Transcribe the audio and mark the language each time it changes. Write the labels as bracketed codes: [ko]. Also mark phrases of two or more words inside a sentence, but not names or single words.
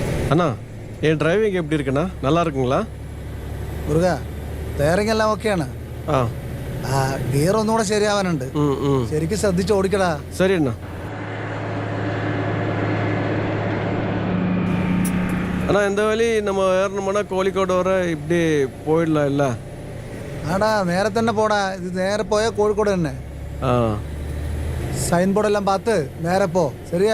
[ta] அண்ணா என் டிரைவிங் எப்படி இருக்குண்ணா நல்லா இருக்குங்களா? [ml] മുരുക ടയറിംഗ് എല്ലാം ഓക്കെയാണ്. ആ ഗിയർ ഒന്നുകൂടെ ശരിയാവാനുണ്ട്. ശരിക്കും ശ്രദ്ധിച്ച് ഓടിക്കടാ. [ta] சரி அண்ணா. அண்ணா இந்த வழி நம்ம ஏறணும்னா கோழிக்கோடு வர இப்படி போயிடலாம் இல்ல? [ml] ആടാ നേരെ തന്നെ പോടാ. ഇത് നേരെ പോയാൽ കോഴിക്കോട് തന്നെ. ஆ സൈൻ ബോർഡ് എല്ലാം പാത്ത് നേരെ പോ. ശരിയാ?